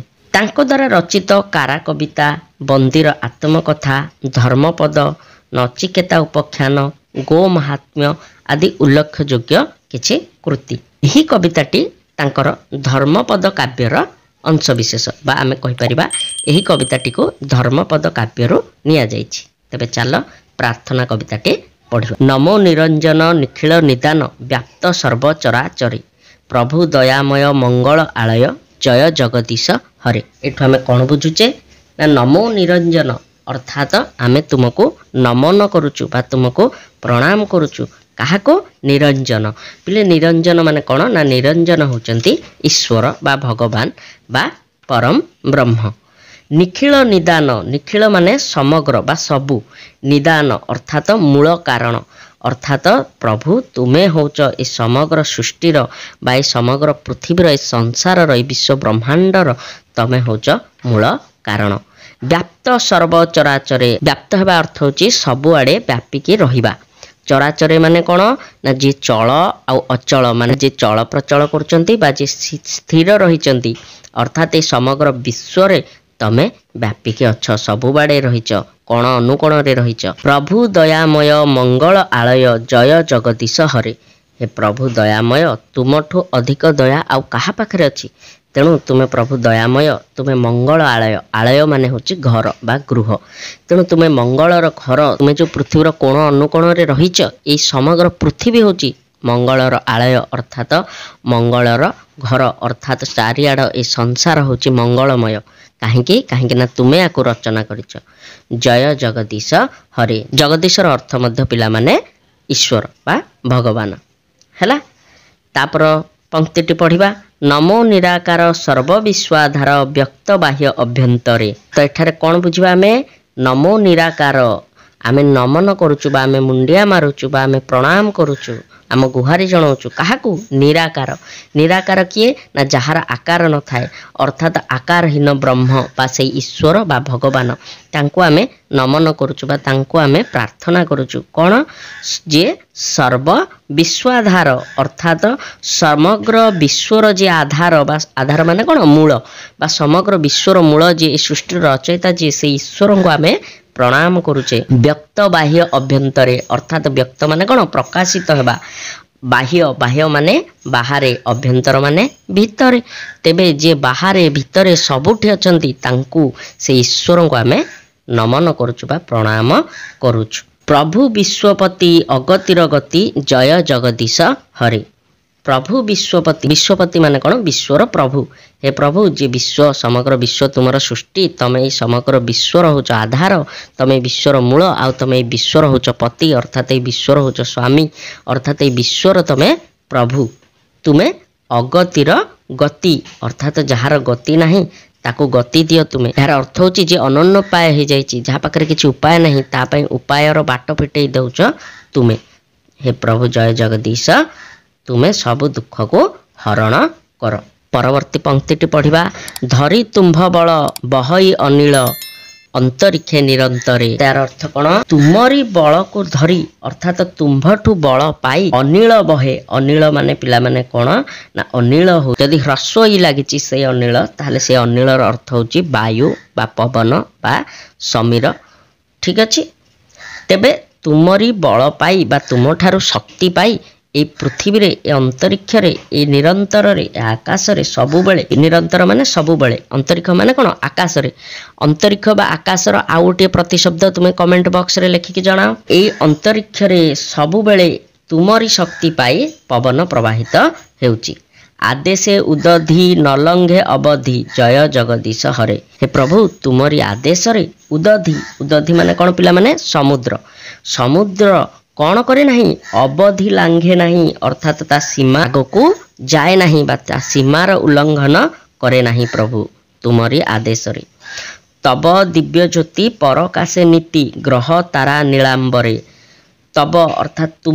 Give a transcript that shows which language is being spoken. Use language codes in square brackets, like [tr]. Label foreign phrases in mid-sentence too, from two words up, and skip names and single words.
[or] ତାଙ୍କ ଦ୍ୱାରା ରଚିତ କାରା କବିତା, ବନ୍ଦୀର ଆତ୍ମକଥା, ଧର୍ମପଦ, ନଚିକେତା ଉପାଖ୍ୟାନ, ଗୋ ମାହାତ୍ମ୍ୟ ଆଦି ଉଲ୍ଲେଖଯୋଗ୍ୟ କିଛି କୃତି। ଏହି କବିତାଟି ତାଙ୍କର ଧର୍ମପଦ କାବ୍ୟର ଅଂଶବିଶେଷ ବା ଆମେ କହିପାରିବା ଏହି କବିତାଟିକୁ ଧର୍ମପଦ କାବ୍ୟରୁ ନିଆଯାଇଛି। ତେବେ ଚାଲ ପ୍ରାର୍ଥନା କବିତାଟି ପଢ଼ିବା। ନମୋ ନିରଞ୍ଜନ ନିଖିଳ ନିଦାନ ବ୍ୟାପ୍ତ ସର୍ବଚରାଚରେ, ପ୍ରଭୁ ଦୟାମୟ ମଙ୍ଗଳ ଆଳୟ, ଜୟ ଜଗଦୀଶ ହରେ। ଏଠୁ ଆମେ କଣ ବୁଝୁଛେ ନା ନମୋ ନିରଞ୍ଜନ ଅର୍ଥାତ ଆମେ ତୁମକୁ ନମନ କରୁଛୁ ବା ତୁମକୁ ପ୍ରଣାମ କରୁଛୁ। କାହାକୁ? ନିରଞ୍ଜନ। ପିଲେ ନିରଞ୍ଜନ ମାନେ କଣ ନା ନିରଞ୍ଜନ ହେଉଛନ୍ତି ଈଶ୍ୱର ବା ଭଗବାନ ବା ପରମ ବ୍ରହ୍ମ। ନିଖିଳ ନିଦାନ, ନିଖିଳ ମାନେ ସମଗ୍ର ବା ସବୁ, ନିଦାନ ଅର୍ଥାତ ମୂଳ କାରଣ, ଅର୍ଥାତ ପ୍ରଭୁ ତୁମେ ହେଉଛ ଏ ସମଗ୍ର ସୃଷ୍ଟିର ବା ଏ ସମଗ୍ର ପୃଥିବୀର ଏ ସଂସାରର ଏ ବିଶ୍ୱ ବ୍ରହ୍ମାଣ୍ଡର ତୁମେ ହେଉଛ ମୂଳ କାରଣ। ବ୍ୟାପ୍ତ ସର୍ବଚରାଚରେ, ବ୍ୟାପ୍ତ ହେବା ଅର୍ଥ ହେଉଛି ସବୁଆଡ଼େ ବ୍ୟାପିକି ରହିବା। ଚରାଚରେ ମାନେ କଣ ନା ଯେ ଚଳ ଆଉ ଅଚଳ ମାନେ ଯେ ଚଳପ୍ରଚଳ କରୁଛନ୍ତି ବା ଯେ ସ୍ଥିର ରହିଛନ୍ତି, ଅର୍ଥାତ ଏ ସମଗ୍ର ବିଶ୍ୱରେ ତୁମେ ବ୍ୟାପିକି ଅଛ, ସବୁଆଡ଼େ ରହିଛ, କୋଣ ଅନୁକୋଣରେ ରହିଛ। ପ୍ରଭୁ ଦୟାମୟ ମଙ୍ଗଳ ଆଳୟ, ଜୟ ଜଗଦୀଶ ହରେ। ହେ ପ୍ରଭୁ ଦୟାମୟ, ତୁମଠୁ ଅଧିକ ଦୟା ଆଉ କାହା ପାଖରେ ଅଛି। ତେଣୁ ତୁମେ ପ୍ରଭୁ ଦୟାମୟ, ତୁମେ ମଙ୍ଗଳ ଆଳୟ, ଆଳୟ ମାନେ ହେଉଛି ଘର ବା ଗୃହ। ତେଣୁ ତୁମେ ମଙ୍ଗଳର ଘର, ତୁମେ ଯେ ପୃଥିବୀର କୋଣ ଅନୁକୋଣରେ ରହିଛ, ଏ ସମଗ୍ର ପୃଥିବୀ ହେଉଛି ମଙ୍ଗଳର ଆଳୟ ଅର୍ଥାତ ମଙ୍ଗଳର ଘର, ଅର୍ଥାତ ଚାରିଆଡ଼ ଏ ସଂସାର ହେଉଛି ମଙ୍ଗଳମୟ। କାହିଁକି କାହିଁକି ନା ତୁମେ ଏହାକୁ ରଚନା କରିଛ। ଜୟ ଜଗଦୀଶ ହରେ। ଜଗଦୀଶର ଅର୍ଥ ମଧ୍ୟ ପିଲାମାନେ ଈଶ୍ୱର ବା ଭଗବାନ ହେଲା। ତାପର ପଂକ୍ତିଟି ପଢ଼ିବା। ନମୋ ନିରାକାର ସର୍ବବିଶ୍ୱାଧାର ବ୍ୟକ୍ତ ବାହ୍ୟ ଅଭ୍ୟନ୍ତରେ। ତ ଏଠାରେ କଣ ବୁଝିବା ଆମେ? ନମୋ ନିରାକାର, ଆମେ ନମନ କରୁଛୁ ବା ଆମେ ମୁଣ୍ଡିଆ ମାରୁଛୁ ବା ଆମେ ପ୍ରଣାମ କରୁଛୁ, ଆମ ଗୁହାରି ଜଣାଉଛୁ। କାହାକୁ? ନିରାକାର। ନିରାକାର କିଏ ନା ଯାହାର ଆକାର ନ ଥାଏ, ଅର୍ଥାତ ଆକାରହୀନ ବ୍ରହ୍ମ ବା ସେ ଈଶ୍ୱର ବା ଭଗବାନ, ତାଙ୍କୁ ଆମେ ନମନ କରୁଛୁ ବା ତାଙ୍କୁ ଆମେ ପ୍ରାର୍ଥନା କରୁଛୁ। କଣ? ଯେ ସର୍ବ ବିଶ୍ୱାଧାର ଅର୍ଥାତ ସମଗ୍ର ବିଶ୍ୱର ଯେ ଆଧାର ବା, ଆଧାର ମାନେ କଣ? ମୂଳ ବା ସମଗ୍ର ବିଶ୍ୱର ମୂଳ ଯେ ସୃଷ୍ଟି ରଚୟିତା ଯେ ସେ ଈଶ୍ୱରଙ୍କୁ ଆମେ ପ୍ରଣାମ କରୁଛେ। ବ୍ୟକ୍ତ ବାହ୍ୟ ଅଭ୍ୟନ୍ତରେ ଅର୍ଥାତ ବ୍ୟକ୍ତ ମାନେ କଣ? ପ୍ରକାଶିତ ହେବା। ବାହ୍ୟ, ବାହ୍ୟ ମାନେ ବାହାରେ, ଅଭ୍ୟନ୍ତର ମାନେ ଭିତରେ। ତେବେ ଯେ ବାହାରେ ଭିତରେ ସବୁଠି ଅଛନ୍ତି ତାଙ୍କୁ ସେ ଈଶ୍ୱରଙ୍କୁ ଆମେ ନମନ କରୁଛୁ ବା ପ୍ରଣାମ କରୁଛୁ। ପ୍ରଭୁ ବିଶ୍ୱପତି ଅଗତିର ଗତି, ଜୟ ଜଗଦୀଶ ହରେ। ପ୍ରଭୁ ବିଶ୍ୱପତି, ବିଶ୍ୱପତି ମାନେ କଣ? ବିଶ୍ୱର ପ୍ରଭୁ। ହେ ପ୍ରଭୁ ଯେ ବିଶ୍ୱ ସମଗ୍ର ବିଶ୍ୱ ତୁମର ସୃଷ୍ଟି, ତୁମେ ସମଗ୍ର ବିଶ୍ୱର ହେଉଛ ଆଧାର, ତୁମେ ବିଶ୍ୱର ମୂଳ ଆଉ ତୁମେ ବିଶ୍ୱର ହେଉଛ ପତି, ଅର୍ଥାତ ବିଶ୍ୱର ହେଉଛ ସ୍ୱାମୀ, ଅର୍ଥାତ ବିଶ୍ୱର ତୁମେ ପ୍ରଭୁ। ତୁମେ ଅଗତିର ଗତି ଅର୍ଥାତ ଯାହାର ଗତି ନାହିଁ ତାକୁ ଗତି ଦିଅ ତୁମେ। ଏହାର ଅର୍ଥ ହେଉଛି ଯେ ଅନନ୍ୟୋପାୟ ହୋଇଯାଇଛି, ଯାହା ପାଖରେ କିଛି ଉପାୟ ନାହିଁ ତା ପାଇଁ ଉପାୟର ବାଟ ଫିଟାଇ ଦେଉଛ ତୁମେ। ହେ ପ୍ରଭୁ ଜୟ ଜଗଦୀଶ, ତୁମେ ସବୁ ଦୁଃଖକୁ ହରଣ କର। ପରବର୍ତ୍ତୀ ପଂକ୍ତିଟି ପଢ଼ିବା। ଧରି ତୁମ୍ଭ ବଳ ବହଇ ଅନିଳ, ଅନ୍ତରୀକ୍ଷେ ନିରନ୍ତରେ ତାର ଅର୍ଥ କଣ ତୁମରି ବଳକୁ ଧରି ଅର୍ଥାତ ତୁମ୍ଭଠୁ ବଳ ପାଇ ଅନିଳ ବହେ ଅନିଳ ମାନେ ପିଲାମାନେ କଣ ନା ଅନିଳ ହୋ ଯଦି ହ୍ରସ୍ୱ ହି ଲାଗି ସେ ଅନିଳ ତାହାଲେ ସେ ଅନିଳ ଅର୍ଥ ହେଉଛି ବାୟୁ ବା ପବନ ବା ସମୀର ଠିକ୍ ଅଛେ ତେବେ ତୁମରି ବଳ ପାଇ ବା ତୁମ ଠାରୁ ଶକ୍ତି ପାଇ ଏ ପୃଥିବୀରେ ଏ ଅନ୍ତରୀକ୍ଷରେ ଏ ନିରନ୍ତରରେ ଆକାଶରେ ସବୁ ବେଳେ ନିରନ୍ତର ମାନେ ସବୁ ବେଳେ ଅନ୍ତରୀକ୍ଷ ମାନେ କଣ ଆକାଶରେ ଅନ୍ତରୀକ୍ଷ ବା ଆକାଶର ଆଉ ଗୋଟେ ପ୍ରତିଶବ୍ଦ ତୁମେ [en] comment box [or] ରେ ଲେଖି କି ଜଣାଅ ଏ ଅନ୍ତରୀକ୍ଷରେ ସବୁ ବେଳେ ତୁମରି ଶକ୍ତି ପାଇ ପବନ ପ୍ରବାହିତ ହେଉଛି ଆଦେଶେ ଉଦଧି ନ ଲଙ୍ଘେ ଅବଧି ଜୟ ଜଗଦୀଶ ହରେ ହେ ପ୍ରଭୁ ତୁମରି ଆଦେଶରେ ଉଦଧି ଉଦଧି ମାନେ କଣ ପିଲାମାନେ ସମୁଦ୍ର ସମୁଦ୍ର କଣ କରେ ନାହିଁ ଅବଧି ଲଙ୍ଘେ ନାହିଁ ଅର୍ଥାତ ତା ସୀମାକୁ ଯାଏ ନାହିଁ ବା ତା ସୀମାର ଉଲ୍ଲଂଘନ କରେ ନାହିଁ ପ୍ରଭୁ ତୁମରି ଆଦେଶରେ ତବ ଦିବ୍ୟ ଜ୍ୟୋତି ପରକାଶେ ନିତି ଗ୍ରହ ତାରା ନୀଳାମ୍ବରେ ତବ ଅର୍ଥାତ